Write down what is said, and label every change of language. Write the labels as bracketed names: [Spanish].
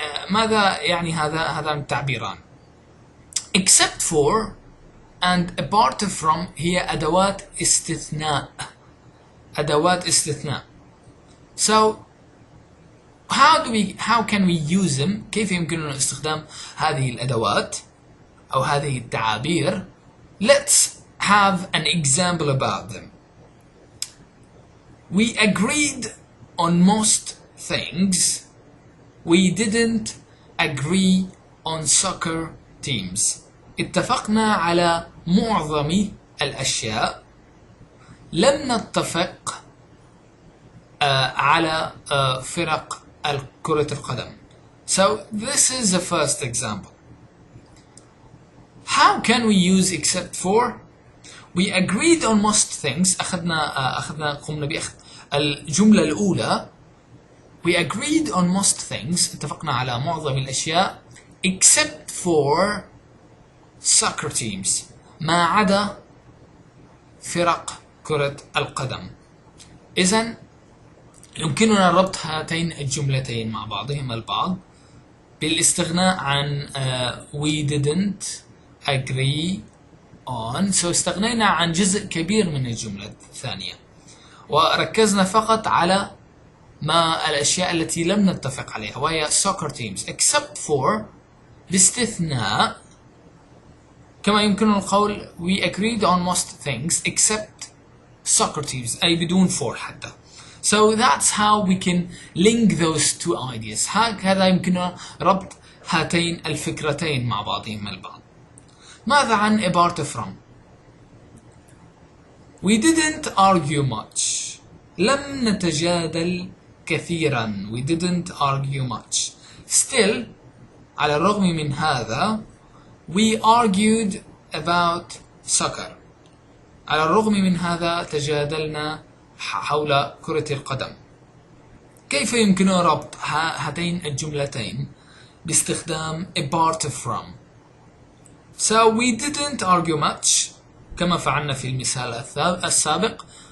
[Arabic] ماذا يعني هذان التعبيران؟ except for and apart from هي أدوات استثناء. أدوات استثناء. [English] So how can we use them؟ [Arabic] كيف يمكننا استخدام هذه الأدوات أو هذه التعابير؟ [English] Let's have an example about them. We agreed on most things. We didn't agree on soccer teams. [Arabic] اتفقنا على معظم الأشياء. لم نتفق على فرق كرة القدم. [English] So this is the first example. How can we use except for? We agreed on most things. [Arabic] قمنا بأخذ الجملة الأولى. [English] We agreed on most things. [Arabic] اتفقنا على معظم الأشياء [English] except for soccer teams. [Arabic] ما عدا فرق كرة القدم. إذن يمكننا ربط هاتين الجملتين مع بعضهما البعض بالاستغناء عن [English] we didn't agree on. [Arabic] استغنينا عن جزء كبير من الجملة الثانية وركزنا فقط على الأشياء التي لم نتفق عليها، وهي soccer teams except for باستثناء، كما يمكن القول [English] we agreed on most things except soccer teams، [Arabic] أي بدون for حتى. [English] So that's how we can link those two ideas. [Arabic] هكذا يمكننا ربط هاتين الفكرتين مع بعضهما البعض. ماذا عن [English] apart from؟ We didn't argue much. [Arabic] لم نتجادل كثيرا. [English] We didn't argue much. Still, [Arabic] على الرغم من هذا [English] we argued about soccer. [Arabic] على الرغم من هذا تجادلنا حول كرة القدم. كيف يمكننا ربط هاتين الجملتين باستخدام apart from؟ [English] So we didn't argue much [Arabic] كما فعلنا في المثال السابق.